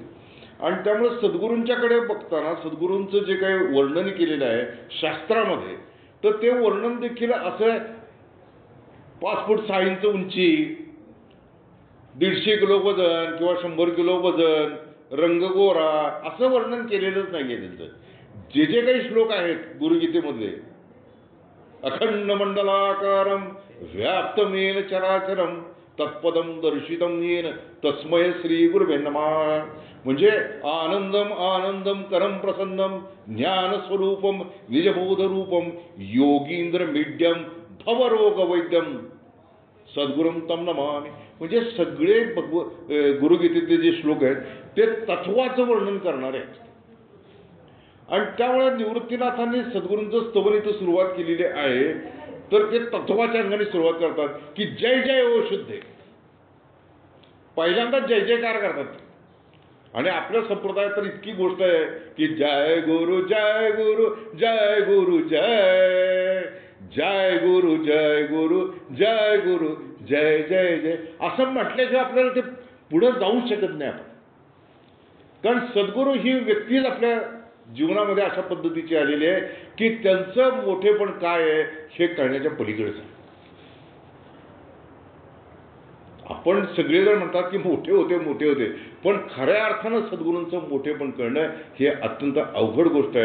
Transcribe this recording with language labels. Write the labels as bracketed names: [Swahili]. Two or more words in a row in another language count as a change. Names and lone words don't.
[Marathi] आणि त्यामुळे सद्गुरूंच्याकडे बघताना सद्गुरूंचं जे काही वर्णन केलेलं आहे शास्त्रामध्ये, तर ते वर्णन देखील असं 5 फूट 6 इंच उंची, 150 किलो वजन किंवा 100 किलो वजन, रंग गोरा असं वर्णन केलेलंच नाहीये त्यांचं. जे काही श्लोक आहेत गुरुगीतेमधले, [Sanskrit] अखंड मंडलाकारम व्याप्तमेन चराचरम तत्पदम दर्शितम येन तस्मय श्री गुरुवे नमः. म्हणजे आनंदम आनंदम करम प्रसन्नम ज्ञानस्वरूपम निजबोधरूपम योगींद्र मीड्यम भवरोग वैद्यम सद्गुरुम तम नमामि. [Marathi] म्हणजे सगळे गुरुगीतेतले जे श्लोक आहेत ते तत्वाचं वर्णन करणारे आहेत. आणि त्यामुळे निवृत्तीनाथांनी सद्गुरूंचं स्तवन इथं सुरुवात केलेली आहे. तर ते तत्वाच्या अंगाने सुरुवात करतात की जय जय ओ शुद्धे. पहिल्यांदा जय जयकार करतात. आणि आपल्या संप्रदायात तर इतकी गोष्ट आहे की जय गुरु जय गुरु जय गुरु जय जय गुरु जय गुरु जय गुरु जय जय जय असं म्हटल्याशिवाय आपल्याला ते पुढे जाऊ शकत नाही आपण. कारण सद्गुरू ही व्यक्तीच आपल्या जीवनामध्ये अशा पद्धतीची आलेली आहे की त्यांचं मोठेपण काय आहे हे कळण्याच्या पलीकडेच आहे. आपण सगळेजण म्हणतात की मोठे होते पण खऱ्या अर्थानं सद्गुरूंचं मोठेपण कळणं हे अत्यंत अवघड गोष्ट आहे.